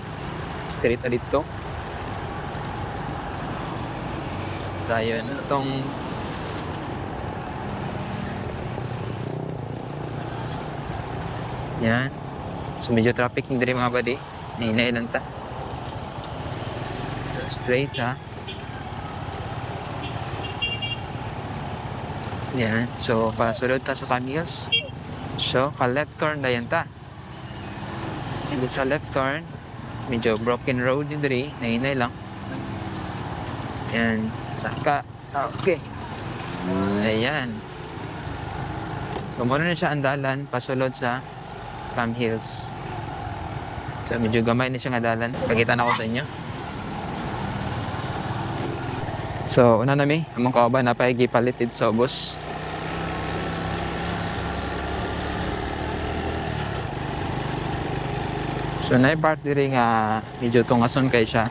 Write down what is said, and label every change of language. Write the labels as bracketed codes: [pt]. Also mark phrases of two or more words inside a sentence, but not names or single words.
[tl] Straight na dito. Dahil itong yan. [ceb] So, medyo traffic yung diri mga badi. Nahinay lang ta. So, straight ha. Yan. So, pasulod ta sa Camille's. So, ka- [en] left turn [ceb] na yan ta. So, sa [en] left turn, [ceb] medyo [en] broken road [ceb] yung diri. Nahinay lang. Yan. Saka. Okay. Ayan. So, muna na siya andalan. Pasulod sa Cam Hills. So, medyo gamay na siya nga dalan. Pakita na ko sa inyo. So, una nami, among kauban na pagipalitid sa ubos. So, na-part diri nga medyo tungason kay siya.